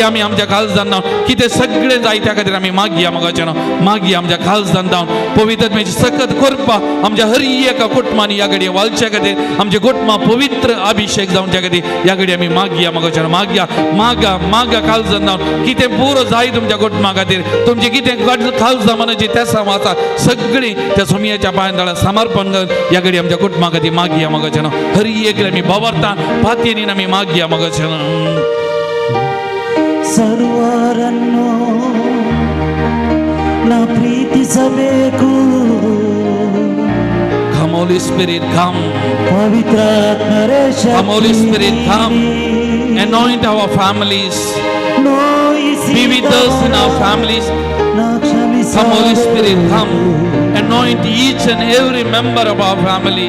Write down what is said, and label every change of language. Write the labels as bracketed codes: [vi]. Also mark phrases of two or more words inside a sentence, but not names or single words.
[kok] आमी आमच्या काळजान जावन कितें सगळें जाय त्या खातीर आमी मागया मोगाचे न्हू मागया आमच्या काळजान जावन पवित्र आत्म्याची सकत कृपा आमच्या हर एका कुटुंबांनी ह्या घडी वालच्या खातीर आमचे कुटुंबा पवित्र अभिषेक जावच्या खातीर ह्या घडी आमी मागया मोगाचे न्हू मागा मागा काळजान जावन कितें पुरो जाय तुमच्या कुटुंबा खातीर तुमचे कितें काळजा मनाची त्या आसा सगळीं त्या सोमयाच्या पांयदाळा समर्पण कर ह्या घडी आमच्या कुटुंबा खातीर मागया मोगाचे न्हू हर एक आमी बाबरता फातयेन आमी मागया मोगाचे न्हू [kn] ಸರ್ವರನ್ನು ನಾ ಪ್ರೀತಿಸಬೇಕು [en] Come Holy Spirit, come. [kn] ಪವಿತ್ರಾತ್ಮರೇ [en] Come Holy Spirit, come. Anoint our families. Be with us in our families. Come Holy Spirit, come. Anoint each and every member of our family.